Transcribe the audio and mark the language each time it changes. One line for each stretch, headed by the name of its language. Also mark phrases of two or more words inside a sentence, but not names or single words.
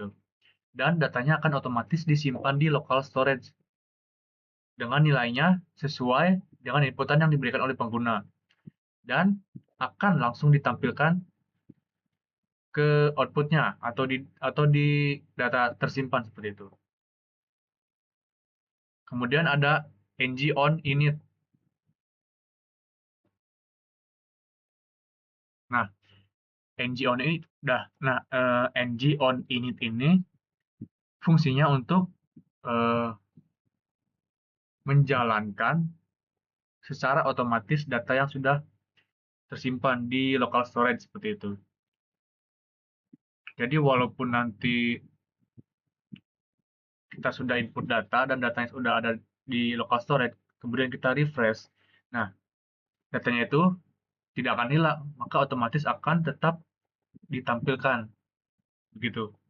Indonesian: Dan datanya akan otomatis disimpan di
English: local storage
Indonesian: dengan nilainya sesuai dengan inputan yang diberikan oleh pengguna. Dan akan langsung ditampilkan ke outputnya atau di data tersimpan, seperti itu. Kemudian ada ng on init. Nah, ng on init ng on init ini fungsinya untuk eh, menjalankan secara otomatis data yang sudah tersimpan di
English: local storage,
Indonesian: seperti itu. Jadi walaupun nanti kita sudah input data dan datanya sudah ada di
English: local storage,
Indonesian: kemudian kita refresh, nah datanya itu tidak akan hilang, maka otomatis akan tetap ditampilkan, begitu.